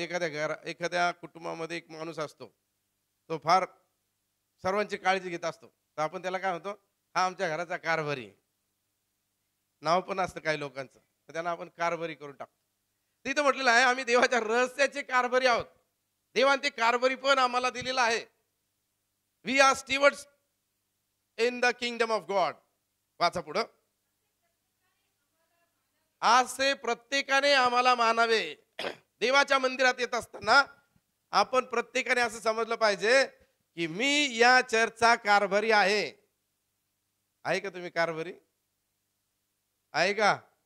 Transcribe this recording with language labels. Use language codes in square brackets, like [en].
[mr] एखाद्या कुटुंबामध्ये एक माणूस असतो, तो फार सर्वांची काळजी घेत असतो. तर आपण त्याला काय म्हणतो? हा आमच्या घराचा कारभारी. नाव पण असतं काही लोकांचं, तर त्यांना आपण कारभारी करून टाकतो. तिथं म्हटलेलं आहे आम्ही देवाच्या रहस्याचे कारभारी आहोत. देवाने ते कारभारी पण आम्हाला दिलेलं आहे. [en] We are stewards in the kingdom of God. [mr] वाचा पुढं. असे प्रत्येकाने आम्हाला मानावे. देवाच्या मंदिरात येत असताना आपण प्रत्येकाने असं समजलं पाहिजे की मी या चर्चचा कारभारी आहे. आहे का तुम्ही कारभारी? आहे का?